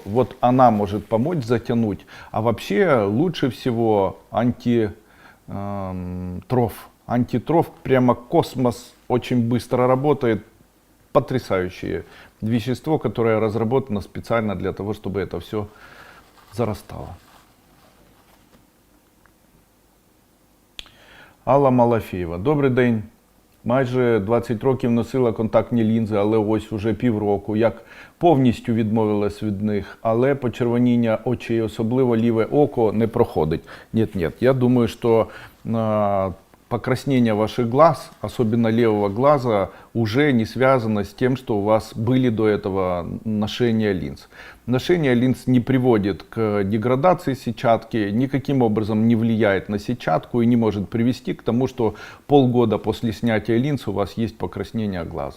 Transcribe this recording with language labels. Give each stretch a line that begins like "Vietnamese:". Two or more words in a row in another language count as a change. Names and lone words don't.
Russian: Вот она может помочь затянуть. А вообще лучше всего антитроф. Антитроф прямо космос, очень быстро работает. Потрясающее вещество, которое разработано специально для того, чтобы это все зарастало.
Ukrainian: Алла Малафєєва. Добрий день. Майже 20 років носила контактні лінзи, але ось уже півроку, як повністю відмовилась від них, але почервоніння очей, особливо ліве око, не проходить.
Russian: Нет, я думаю, что покраснение ваших глаз, особенно левого глаза, уже не связано с тем, что у вас были до этого ношения линз. Ношение линз не приводит к деградации сетчатки, никаким образом не влияет на сетчатку и не может привести к тому, что полгода после снятия линз у вас есть покраснение глаз.